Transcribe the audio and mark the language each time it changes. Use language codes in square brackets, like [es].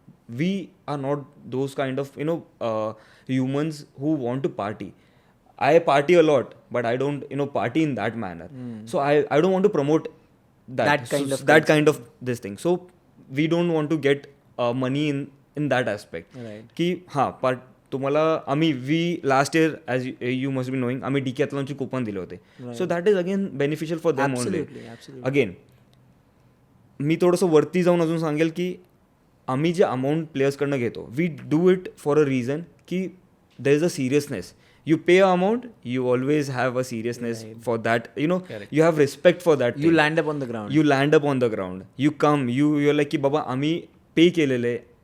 [en] We are not those kind of humans who want to party. I party a lot, but I don't party in that manner. So I don't want to promote that kind of this thing. So we don't want to get money in that aspect. Right. [mr] की but तुम्हाला आम्ही last year [en] as you must be knowing [mr] आम्ही डिकॅथलॉनचे coupon दिले होते. [en] So that is again beneficial for them only. [mr] Again मी थोडंसं वरती जाऊन अजून सांगेल की आम्ही जे अमाऊंट प्लेयर्सकडनं घेतो, [en] We do it for a reason की there is a seriousness. You pay an amount, you always have a seriousness for that. You have respect for that. You land up on the ground. You land up on the ground. You come. You're like [mr] की बाबा आम्ही पे केलेले.